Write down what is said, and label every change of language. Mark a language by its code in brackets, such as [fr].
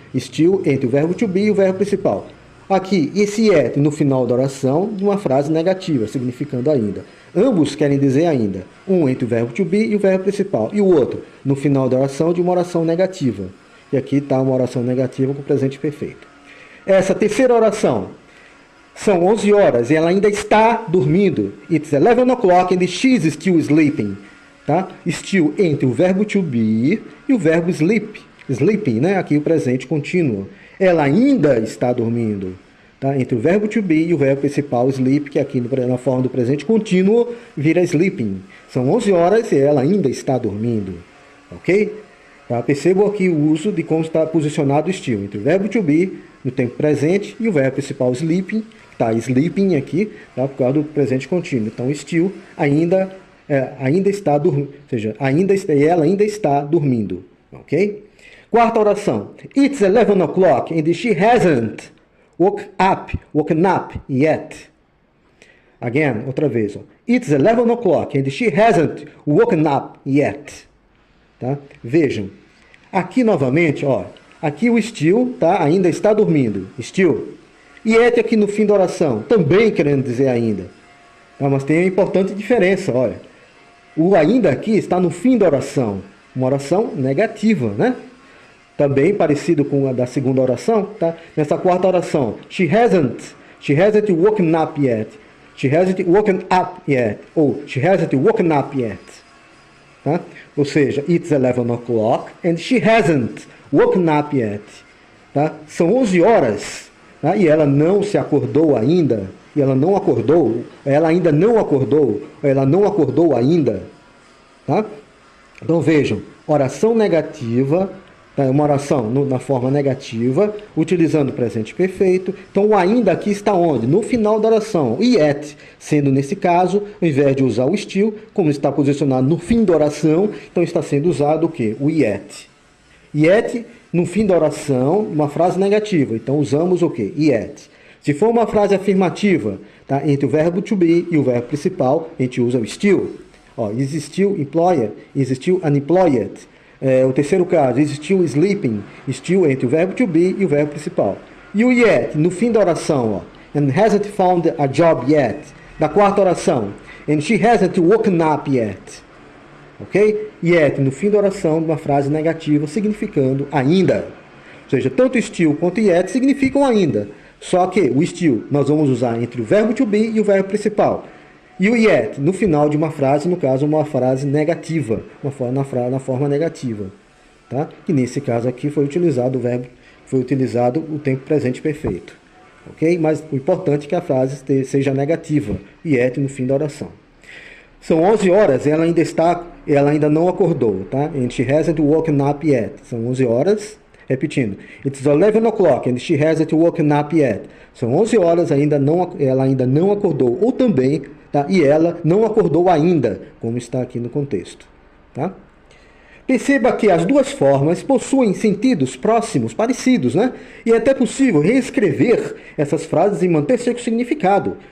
[pt] Still entre o verbo to be e o verbo principal. Aqui, esse yet no final da oração de uma frase negativa, significando ainda. Ambos querem dizer ainda. Um entre o verbo to be e o verbo principal. E o outro no final da oração de uma oração negativa. E aqui está uma oração negativa com o presente perfeito. Essa terceira oração. São 11 horas e ela ainda está dormindo. [en] It's 11 o'clock and she's still sleeping. [pt] Tá? Still entre o verbo to be e o verbo sleep. Sleeping, né? Aqui o presente contínuo. Ela ainda está dormindo. tá? Entre o verbo to be e o verbo principal sleep, que aqui na forma do presente contínuo vira sleeping. São 11 horas e ela ainda está dormindo, ok? Tá? Percebam aqui o uso de como está posicionado o still, entre o verbo to be no tempo presente e o verbo principal sleeping, tá? Sleeping aqui, tá? Por causa do presente contínuo. Então, still ainda está dormindo, ou seja, ela ainda está dormindo, ok? Quarta oração. [en] It's 11 o'clock and she hasn't woken up yet. Again, [pt] outra vez. Ó. [en] It's 11 o'clock and she hasn't woken up yet. [pt] Tá? Vejam. Aqui novamente, ó. Aqui o still, tá? Ainda está dormindo. Still. Yet aqui no fim da oração. Também querendo dizer ainda. Tá? Mas tem uma importante diferença, olha. O ainda aqui está no fim da oração. Uma oração negativa, né? Também parecido com a da segunda oração, tá? Nessa quarta oração, [en] she hasn't woken up yet. She hasn't woken up yet. Ou she hasn't woken up yet. Tá? [pt] Ou seja, [en] it's 11 o'clock and she hasn't woken up yet. [pt] Tá? São 11 horas, tá? E ela não se acordou ainda. E ela não acordou. Ela ainda não acordou. Ela não acordou ainda. Tá? Então vejam, oração negativa. Uma oração na forma negativa, utilizando o presente perfeito. Então, o ainda aqui está onde? No final da oração. O yet, sendo nesse caso, ao invés de usar o still, como está posicionado no fim da oração, então está sendo usado o quê? O yet. Yet, no fim da oração, uma frase negativa. Então, usamos o quê? Yet. Se for uma frase afirmativa, tá? Entre o verbo to be e o verbo principal, a gente usa o still. Ó, [en] is still employed, is still unemployed. [pt] O terceiro caso, [en] is still sleeping, [pt] still entre o verbo to be e o verbo principal. E o yet, no fim da oração, ó, [en] and hasn't found a job yet. [pt] Na quarta oração, [en] and she hasn't woken up yet. [pt] Ok? Yet, no fim da oração, uma frase negativa, significando ainda. Ou seja, tanto still quanto yet significam ainda. Só que o still nós vamos usar entre o verbo to be e o verbo principal. E o yet, no final de uma frase, no caso, uma frase negativa, na forma negativa. Tá? Que nesse caso aqui foi utilizado o tempo presente perfeito. Ok? Mas o importante é que a frase seja negativa, yet no fim da oração. São 11 horas, ela ainda não acordou, tá? [en] And she hasn't woken up yet. [pt] São 11 horas, repetindo. [en] It's 11 o'clock and she hasn't woken up yet. [pt] São 11 horas, ela ainda não acordou. Ou também, tá? E ela não acordou ainda, como está aqui no contexto. Tá? Perceba que as duas formas possuem sentidos próximos, parecidos, né? E é até possível reescrever essas frases e manter seu significado.